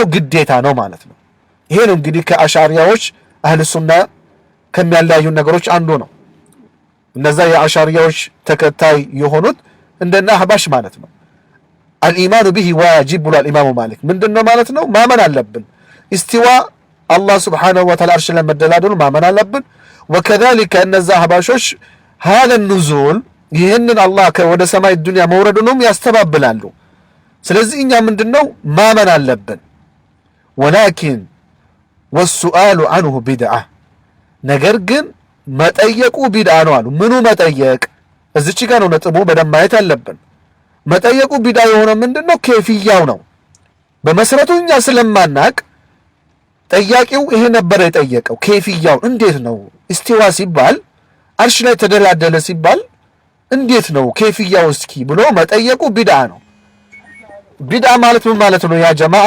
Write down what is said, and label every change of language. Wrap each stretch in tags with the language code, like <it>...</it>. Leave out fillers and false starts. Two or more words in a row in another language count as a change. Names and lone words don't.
<am>ግዴታ ነው ማለት ነው። ይሄ ነው እንግዲህ ከአሻሪያዎች</am> <ar>أهل السنة</ar> <am>ከሚያለያዩ ነገሮች አንዱ ነው። እነዛ የአሻሪያዎች ተከታይ የሆኑት እንደና አህባሽ ማለት ነው።</am> <ar>الإيمان به واجب</ar> <am>ብሏል ኢማሙ ማሊክ። ምንድነው ማለት ነው? ማመን አለብን። ኢስቲዋ</am> <ar>الله سبحانه وتعالى</ar> <am>አርሽ ላይ መደላደሉ ማመን አለብን። ወከዛሊከ እነዛ አህባሾች</am> <ar>هذا النزول</ar> <am>ይህንን አላህ ወደ ሰማይ ዱንያ መውረዱንም ያስተባብላሉ። ስለዚህ እኛ ምንድነው ማመን አለብን።</am> <ar>ولكن والسؤال عنه بدعة</ar> <am>ነገር ግን መጠየቁ ቢድዓ ነው አሉ። ምኑ መጠየቅ? እዚች ጋር ነው ነጥቡ በደንብ ማየት አለብን። መጠየቁ ቢድዓ የሆነ ምንድነው? ከይፍያው ነው። በመሰረቱ እኛ ስለማናቅ ጠያቂው ይሄ ነበር የጠየቀው። ከይፍያው እንዴት ነው እስቲዋ ሲባል አርሽ ላይ ተደላደለ ሲባል እንዴት ነው ከይፍያው እስኪ ብሎ መጠየቁ ቢድዓ ነው። ቢድዓ ማለት ምን ማለት ነው</am> <ar>يا جماعة?</ar>